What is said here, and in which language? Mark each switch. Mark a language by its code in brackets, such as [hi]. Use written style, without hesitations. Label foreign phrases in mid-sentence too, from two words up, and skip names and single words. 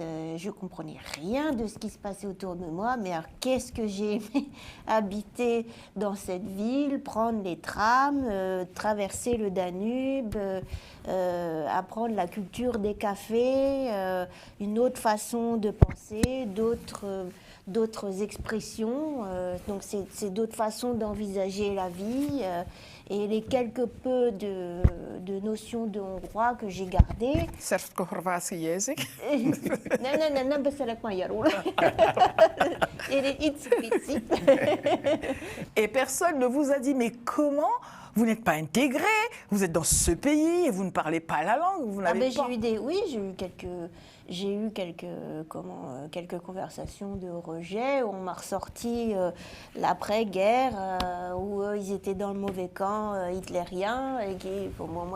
[fr] Je comprenais rien de ce qui se passait autour de moi. Mais alors, qu'est-ce que j'ai aimé habiter dans cette ville, prendre les trams, traverser le Danube, apprendre la culture des cafés, une autre façon de penser, d'autres expressions, donc c'est d'autres façons d'envisager la vie, et les quelque peu de notions de hongrois que j'ai gardées. [sr] Szerb-horvátski jezik. [hu] Nem beszélek magyarul. [fr] Et personne ne vous a dit, mais comment vous n'êtes pas intégré, vous êtes dans ce pays et vous ne parlez pas la langue, vous n'avez pas... J'ai eu quelques conversations de rejet où on m'a ressorti l'après-guerre, où ils étaient dans le mauvais camp hitlérien, et qui, pour moi,